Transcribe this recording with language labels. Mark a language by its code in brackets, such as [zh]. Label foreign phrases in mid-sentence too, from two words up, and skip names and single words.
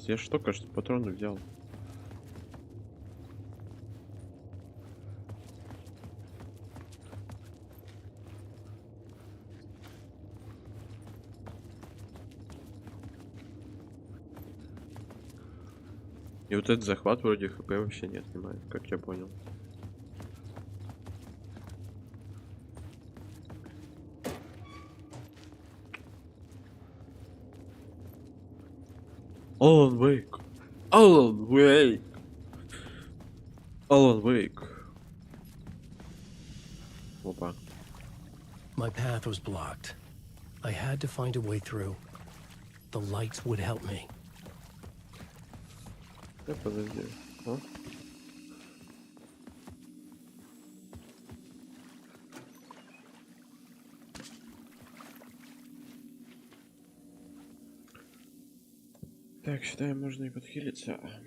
[ru] Я что, кажется, патроны взял. И вот этот захват вроде хп вообще не отнимает, как я понял. Алан Уэйк. Алан Уэйк. Алан Уэйк. Опа. [en] My path was blocked. I had to find a way through. The lights would help me. [ru] Да подожди. А? Так, считаем, можно и подхилиться.